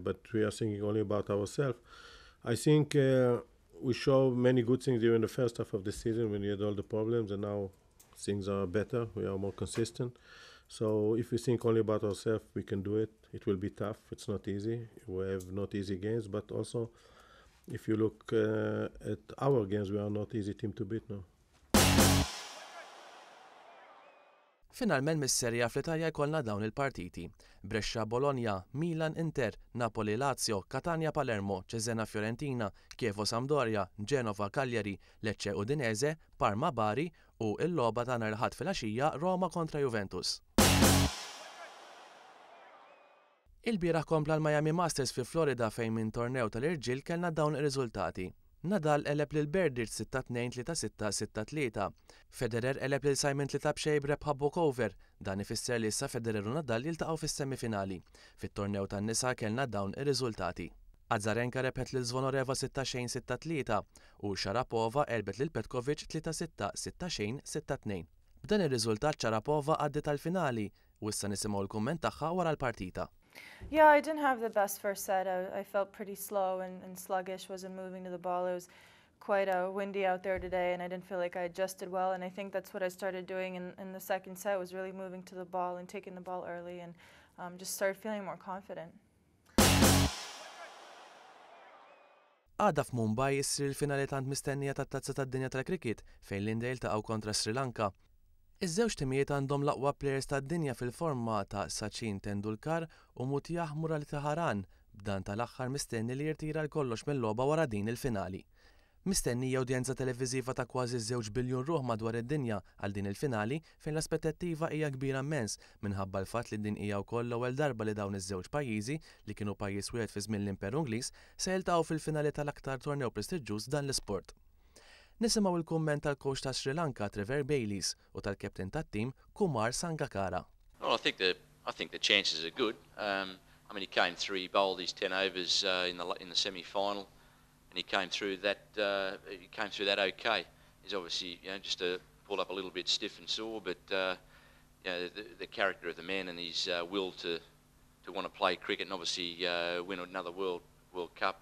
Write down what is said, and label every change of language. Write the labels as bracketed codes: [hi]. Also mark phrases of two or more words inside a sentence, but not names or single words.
[en] But we are thinking only about ourselves. I think we show many good things during the first half of the season when we had all the problems, and now things are better. We are more consistent. So if we think only about ourselves, we can do it. It will be tough. It's not easy. We have not easy games, but also if you look at our games, we are not easy team to beat now. [mt] Finalment mis-serja fl-Italja jkollna dawn il-partiti. Brescia Bologna, Milan Inter, Napoli Lazio, Catania Palermo, Cesena Fiorentina, Chievo Sampdoria, Genova Cagliari, Lecce Udinese, Parma Bari u l-logħba ta' nhar il-ħadd filgħaxija Roma kontra Juventus. Il-bieraħ kompla l-Miami Masters fi Florida fejn minn tornew tal-irġiel kellna dawn ir-riżultati. Nadal eleb lil Berdych 6-2, 3-6, 6-3. Federer eleb lil Simon 3-bxej b'rebħa walkover. Dan ifisser li issa Federer u Nadal jiltaqgħu fis-semifinali. Fit-tornew tan-nisa kellna dawn ir-riżultati. Azarenka rebħet lil Zvonareva 6-2, 6-3 u Sharapova erbet lil Petkovic 3-6, 6-2, 6-2. B'dan ir-riżultat Sharapova għaddiet għall-finali u issa nisimgħu l-kumment tagħha wara l-partita. [en] Yeah, I didn't have the best first set. I felt pretty slow and sluggish, wasn't moving to the ball. It was quite windy out there today, and I didn't feel like I adjusted well, and I think that's what I started doing in the second set, was really moving to the ball and taking the ball early, and just started feeling more confident. [mt] Għada f'Mumbai issir il-finali tant mistennija tat-tazza tad-dinja tal-kriket fejn l-Indja jiltaqgħu kontra Sri Lanka. Iż-żewġ timijiet għandhom l-aqwa plejers tad-dinja [en] fil-forma ta' [mt] Sachin Tendulkar u Mutiyah Muralitharan b'dan tal-aħħar mistenni li jirtira l-kollox mill-logħba wara din il-finali. Mistennija udjenza televiżiva ta' kważi 2 biljun ruħ madwar id-dinja għal din il-finali fejn l-aspettattiva hija kbira immens minħabba l-fatt li din hija wkoll l-ewwel darba li dawn iż-żewġ pajjiżi li kienu pajjiż wieħed fi żmien l-Imperu Ingliż se jiltaqgħu fil-finali tal-aktar tornew prestiġjuż dan l-isport. Nisimgħu il-kumment tal-coach ta' Sri Lanka Trevor Bayliss u tal-kapten tat-tim Kumar Sangakkara. [en] Well, I think the chances are good. I mean, he came through, he bowled his 10 overs in the semi-final. And he came through that. Okay. He's obviously, just pulled up a little bit stiff and sore, but the character of the man and his will to want to play cricket and obviously win another World Cup.